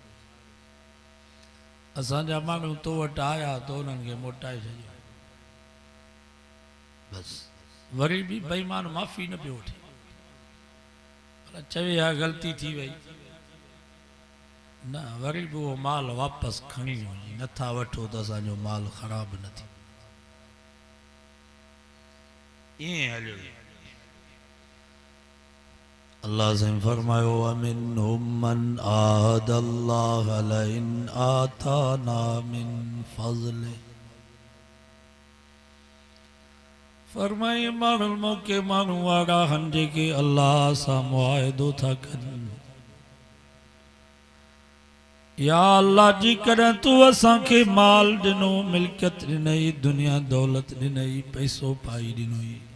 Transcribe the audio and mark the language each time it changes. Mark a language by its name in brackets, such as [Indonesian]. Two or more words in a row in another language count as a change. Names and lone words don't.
[Sindhi] असांजा माण्हू तो वटि आया त उन्हनि खे मोटाए छॾियो बसि वरी भी बेईमान माफ़ी न पियो वठे चवे हा ग़लती थी वई न वरी भी वो माल वापस खणी वञी नथा वठो त असांजो माल ख़राब न थी ईअं हलियो अल्लाह साईं फरमायो [Arabic] ومنهم من عاهد الله لئن آتانا من فضله [Sindhi] फरमाए माण्हू मौके माण्हू वारा हन जेके अल्लाह सां मुआहिदो था कनि या अल्लाह जी कॾहिं तूं असांखे माल ॾिनो मिल्कियत ॾिनई दुनिया दौलत ॾिनई पैसो पाई ॾिनई